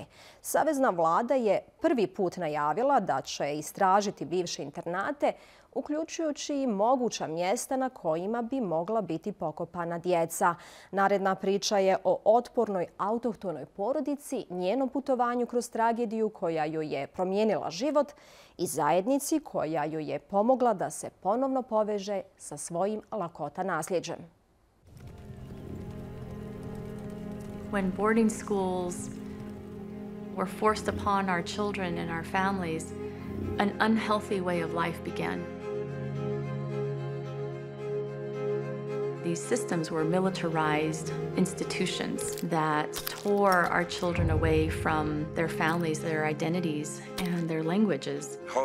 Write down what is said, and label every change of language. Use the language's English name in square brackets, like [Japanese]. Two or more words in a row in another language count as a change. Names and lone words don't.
[Bosnian] Savezna vlada je prvi put najavila da će istražiti bivše internate, uključujući i moguća mjesta na kojima bi mogla biti pokopana djeca. Naredna priča je o otpornoj autohtonoj porodici, njenom putovanju kroz tragediju koja joj je promijenila život i zajednici koja joj je pomogla da se ponovno poveže sa svojim lakota nasljeđem. [English] When boarding schools were forced upon our children and our families, an unhealthy way of life began. These systems were militarized institutions that tore our children away from their families, their identities, and their languages.